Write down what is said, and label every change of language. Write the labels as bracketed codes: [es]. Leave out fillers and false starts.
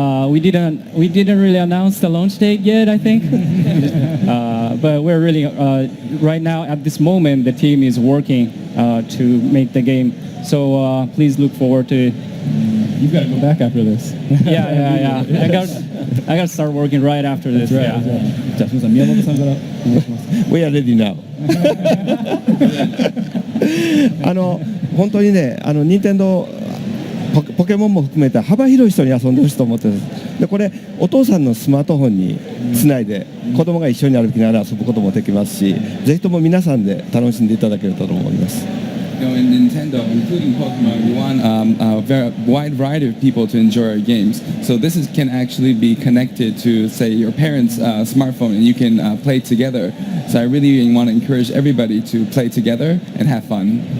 [en] We didn't really announce the launch date yet, I think. But we're really right now at this moment the team is working to make the game. So please look forward to. You've got to go back after this. Yeah. I got to start working right after this. Right. Yeah. [ja] じゃあ、宮本さんからお願いします。 [en] We are ready now. [ja] 本当にね、任天堂ポケモンも含めて幅広い人に遊んでほしいと思ってるんです。でこれお父さんのスマートフォンにつないで子供が一緒に歩きながら遊ぶこともできますし、ぜひとも皆さんで楽しんでいただけると思います。 [en] In Nintendo, including Pokemon, we want a very wide variety of people to enjoy our games. So this can actually be connected to, say, your parents' smartphone, and you can play together. So I really want to encourage everybody to play together and have fun.